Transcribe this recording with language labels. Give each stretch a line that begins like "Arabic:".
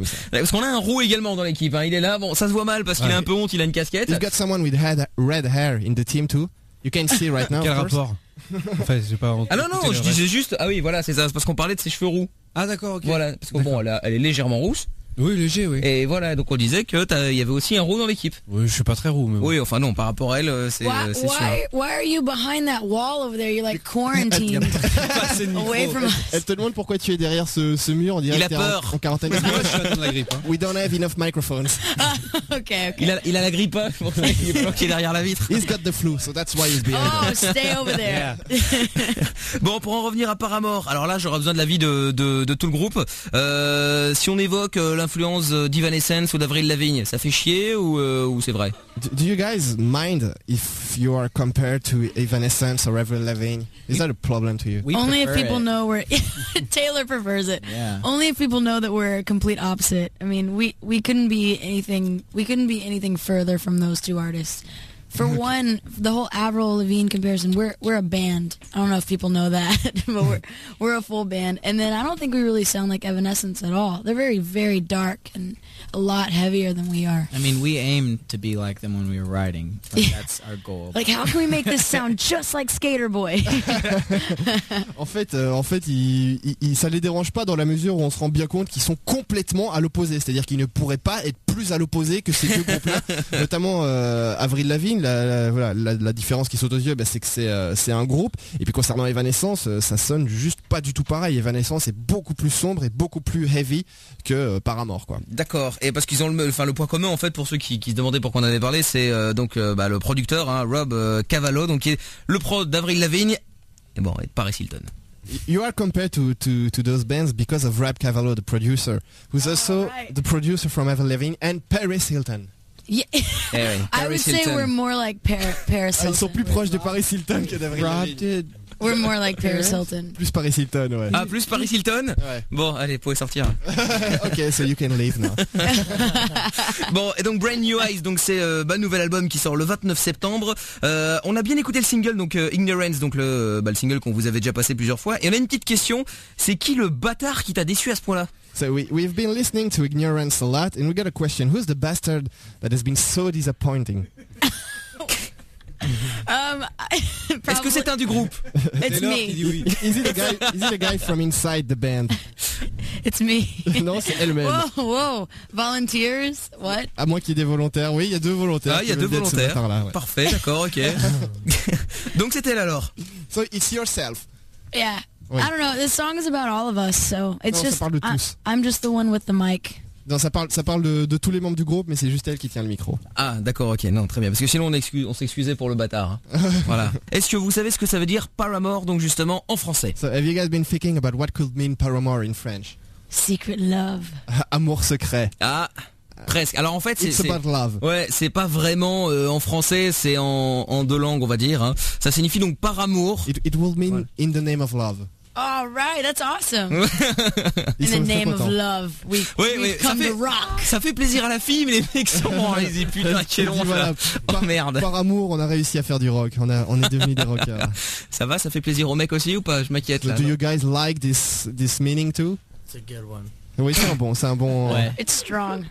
French: Parce qu'on a un roux également dans l'équipe, hein. Il est là, bon ça se voit mal parce qu'il a un peu honte, il a une casquette.
English: You've got someone with red hair in the team too. You can see right now.
French: Quel rapport? Enfin, j'ai pas. Ah non, je disais juste. Ah oui, voilà, c'est ça, c'est parce qu'on parlait de ses cheveux roux. Ah d'accord, ok. Voilà, parce que d'accord. Bon, elle est légèrement rousse. Oui, léger, oui. Et voilà, donc on disait que il y avait aussi un roux dans l'équipe. Oui, je suis pas très roux, mais. Oui, enfin non, par rapport à elle, c'est sûr.
English: Why are you behind that wall over there? You're like quarantined. Away from us.
French: Elle te demande pourquoi tu es derrière ce mur. On dirait il a peur. En quarantaine. Moi, je suis atteint de la grippe. Hein.
English: We don't have enough microphones. Okay.
French: Il a la grippe. Qui est derrière la vitre.
English: He's got the flu, so that's why he's behind. Oh, stay over there. Yeah.
French: Bon, pour en revenir à Paramore, alors là, j'aurais besoin de l'avis de tout le groupe. Si on évoque l'influence d'Evanescence ou d'Avril Lavigne, ça fait chier ou c'est vrai?
English: Do you guys mind if you are compared to Evanescence or Avril Lavigne? Is that a problem to you? Only if people know we're Taylor prefers it. Yeah. Only if people know that we're complete opposite. I mean, we couldn't be anything further from those two artists. For one, the whole Avril Lavigne comparison, we're a band. I don't know if people know that, but we're a full band. And then I don't think we really sound like Evanescence at all. They're very, very dark and a lot heavier than we are. I mean, we aim to be like them when we were writing. Like, yeah. That's our goal. Like, how can we make this sound just like Skater Boy?
French: En fait, il, ça les dérange pas dans la mesure où on se rend bien compte qu'ils sont complètement à l'opposé. C'est-à-dire qu'ils ne pourraient pas être plus à l'opposé que ces deux groupes-là, notamment Avril Lavigne. La différence qui saute aux yeux, bah, c'est que c'est un groupe. Et puis concernant Evanescence, ça sonne juste pas du tout pareil. Evanescence est beaucoup plus sombre et beaucoup plus heavy que Paramore, quoi. D'accord. Et parce qu'ils ont le point commun, en fait, pour ceux qui se demandaient pourquoi on avait parlé, c'est le producteur, hein, Rob Cavallo, donc qui est le pro d'Avril Lavigne et bon, et Paris Hilton.
English: You are compared to those bands because of Rob Cavallo, the producer, who's also the producer from Avril Lavigne and Paris Hilton. Yeah. Anyway, I would say we're more like Paris Hilton.
French: Ils sont plus proches de Paris Hilton que d'Avril Lavigne.
English: We're more like Paris Hilton.
French: Plus Paris Hilton, ouais. Ah, plus Paris Hilton. Ouais. Bon, allez, vous pouvez sortir.
English: Ok, so you can leave now.
French: Bon, et donc Brand New Eyes, donc c'est nouvel album qui sort le 29 septembre. On a bien écouté le single, donc Ignorance, donc le single qu'on vous avait déjà passé plusieurs fois. Et on a une petite question, c'est qui le bâtard qui t'a déçu à ce point-là?
English: So we've been listening to Ignorance a lot, and we got a question. Who's the bastard that has been so disappointing? probably.
French: Est-ce que c'est un du groupe?
English: It's me. Is it a guy from inside the band? It's me.
French: Non, c'est elle-même.
English: Whoa. Volunteers? What?
French: À moins qu'il y ait des volontaires. Oui, il y a deux volontaires. Ah, il y a deux volontaires. Ouais. Parfait, d'accord, ok. Donc c'est elle alors.
English: So it's yourself. Yeah.
French: Oui.
English: I don't know. This song is about all of us, so it's
French: non,
English: just
French: ça parle de tous.
English: I'm just the one with the mic.
French: Non, ça parle de tous les membres du groupe, mais c'est juste elle qui tient le micro. Ah, d'accord, ok, non, très bien, parce que sinon on s'excusait pour le bâtard. Hein. Voilà. Est-ce que vous savez ce que ça veut dire Paramore, donc justement en français?
English: So have you guys been thinking about what could mean Paramore in French? Secret love.
French: Amour secret. Ah. Presque. Alors en fait, c'est
English: about love.
French: Ouais, c'est pas vraiment en français, c'est en deux langues, on va dire. Hein. Ça signifie donc par amour.
English: It will mean in the name of love. All right, that's awesome. In the name of love, we've come to rock.
French: Ça fait plaisir à la fille, mais les mecs sont morts. Ils disent putain, quel honte. Voilà, oh merde. Par amour, on a réussi à faire du rock. On est devenus des rockers. Ça va, ça fait plaisir aux mecs aussi ou pas? Je m'inquiète là.
English: Do you guys like this meaning too? It's a good one.
French: Oui, c'est un bon. Ouais.
English: It's strong.